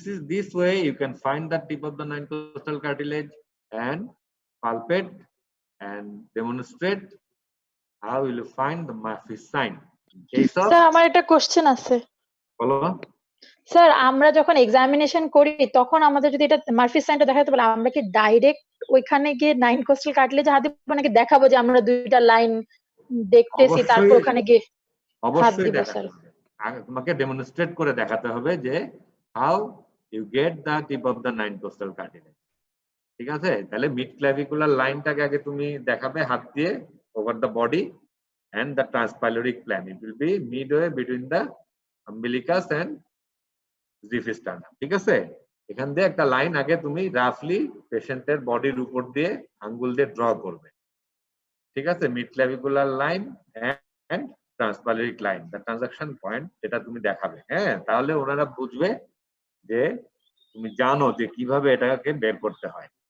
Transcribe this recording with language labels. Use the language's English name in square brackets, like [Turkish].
[English] This way you can find the tip of the 9 costal cartilage and palpate and demonstrate how will you find the Murphy's sign. [Bangla] Sir আমার একটা question আছে। বলো। Sir আমরা যখন examination করি তখন আমাদের যদি এটা মার্ফিস সাইনটা দেখাতে বলে, আমরা কি ডাইরেক্ট ওইখানে গিয়ে 9 কোস্টাল কার্টিলেজ হাত দিব নাকি দেখাবো যে আমরা দুইটা লাইন দেখতেছি, তারপর ওখানে গিয়ে অবশ্যই দেখাতে হবে। তোমাকে ডেমনস্ট্রেট করে দেখাতে হবে যে [English] how you get the tip of the 9 costal cartilage, [Bangla] ঠিক আছে। তাহলে মিড ক্লাভিকুলার লাইনটাকে আগে তুমি দেখাবে হাত দিয়ে over the body, [English] and the transpyloric plan. It will be midway between the umbilicus and Ziphis sternum. [Bangla] ঠিক আছে? এখান দিয়ে একটা লাইন আগে তুমি রাফলি পেশেন্টের বডির উপর দিয়ে আঙ্গুল দিয়ে ড্র করবে। ঠিক আছে? [English] mid clavicular line and transpyloric line, the transaction point, [Bangla] এটা তুমি দেখাবে। হ্যাঁ, তাহলে ওনারা বুঝবে যে তুমি জানো যে কিভাবে এটাকে বের করতে হয়।